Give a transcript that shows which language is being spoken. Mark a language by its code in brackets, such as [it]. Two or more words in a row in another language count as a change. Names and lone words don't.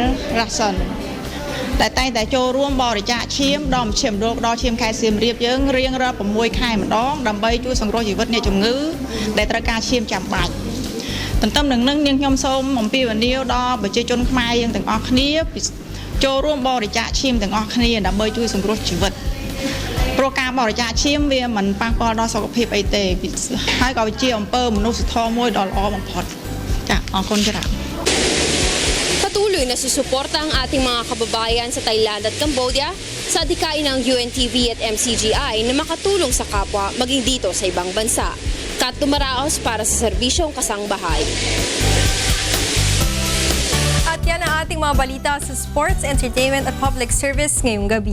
[km] Rason ដែលតែងតែចូលរួមបរិច្ចាគឈាមដល់មជ្ឈមណ្ឌលដល់ឈាមខេត្តសៀមរាបយើងរៀងរាល់6ខែម្ដងដើម្បីជួយសង្គ្រោះជីវិតអ្នកជំងឺដែលត្រូវការឈាមចាំបាច់ ទន្ទឹមនឹងនឹងនាងខ្ញុំសូមអំពាវនាវដល់ប្រជាជនខ្មែរយើងទាំងអស់គ្នាចូលរួមបរិច្ចាគឈាមទាំងអស់គ្នាដើម្បីជួយសង្គ្រោះជីវិតព្រោះការបរិច្ចាគឈាមវាមិនប៉ះពាល់ដល់សុខភាពអីទេហើយក៏ជាអំពើមនុស្សធម៌មួយដ៏ល្អបំផុតចាអរគុណច្រើន [tl] Patuloy na susuporta ang ating mga kababayan sa Thailand at Cambodia sa adhikain ng UNTV at MCGI na makatulong sa kapwa maging dito sa ibang bansa. Kat Dumaraos para sa serbisyong kasangbahay. At yan ang ating mga balita sa [en] sports, entertainment [tl] at [en] public service [tl] ngayong gabi.